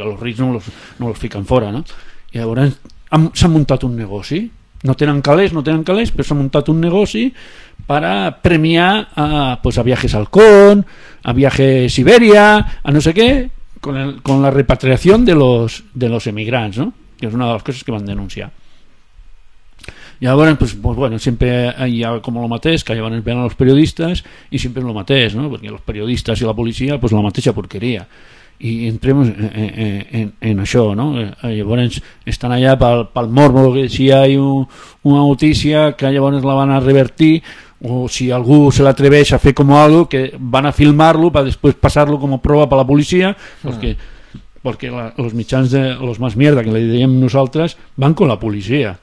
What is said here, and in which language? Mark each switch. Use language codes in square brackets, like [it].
[ca] Perquè els rics no los fiquen fora, no? I llavors s'han muntat un negoci, no tenen calés, però s'ha muntat un negoci per premiar a viatges al Con, a viatges a Ibèria, a no sé què, con la repatriació de los emigrants, no? Que és una de les coses que van denunciar. [es] Y ahora, pues bueno, siempre hay como lo mateix, que llevan el pelo a los periodistas, y siempre lo mateix, ¿no? Porque los periodistas y la policía, pues la mateixa porquería. Y entremos en això, ¿no? [ca] Llavors estan allà pel morbo, que si hi ha una notícia que llavors la van a revertir, o si algú se l'atreveix a fer com algo, que van a filmar-lo per després passar-lo com a prova per la policia, perquè els mitjans de los más mierda, que li diem nosaltres, van con la policia.